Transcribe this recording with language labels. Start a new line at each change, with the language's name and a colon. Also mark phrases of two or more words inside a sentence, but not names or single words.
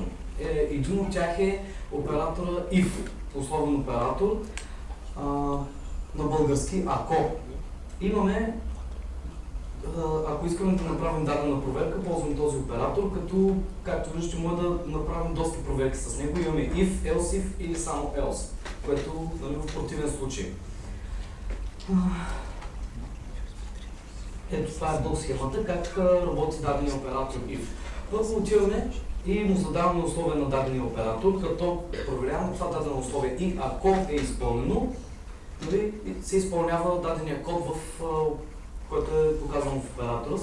Bulgarian: Един от тях е оператора if, условен оператор, на български ако. Имаме, ако искаме да направим дадена проверка, ползваме този оператор, като, както виждате, може да направим доста проверки с него. Имаме if, else if или само else, което в противен случай. Ето това е долу схемата, как работи дадения оператор if. Първо отиваме и му задаваме условия на дадения оператор, като проверяваме това дадено условие и ако е изпълнено, се изпълнява дадения код, който е показан в оператора.